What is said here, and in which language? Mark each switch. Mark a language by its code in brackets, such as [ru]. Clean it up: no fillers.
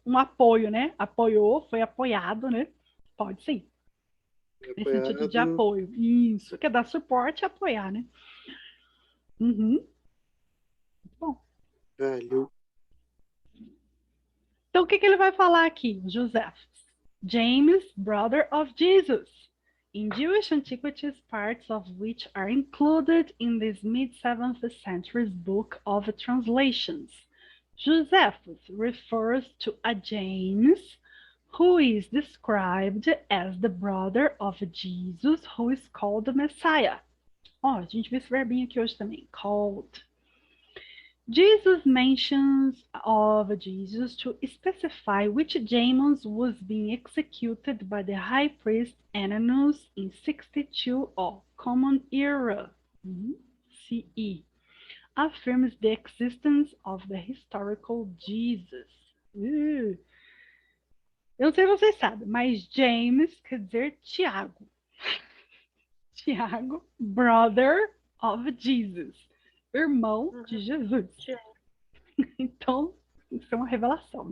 [pt] Um apoio, né? Apoiou, foi apoiado, né? Pode sim. Nesse sentido de Apoiado. apoio. Isso, que é dar suporte e apoiar, né? Uhum. Bom. Valeu. Então, o que ele vai falar aqui, José? [en] James, brother of Jesus. In Jewish antiquities, parts of which are included in this mid-7th century book of translations. Josephus refers to a James who is described as the brother of Jesus, who is called the Messiah. [pt] Ó, a gente viu esse verbinho aqui hoje também, called. [en] Jesus mentions of Jesus to specify which James was being executed by the high priest Ananus in 62 of Common Era CE, affirms the existence of the historical Jesus. [pt] Eu não sei se vocês sabem, mas James quer dizer Tiago. [en] Tiago, brother of Jesus. [pt] Irmão de Jesus. Então, isso é uma revelação.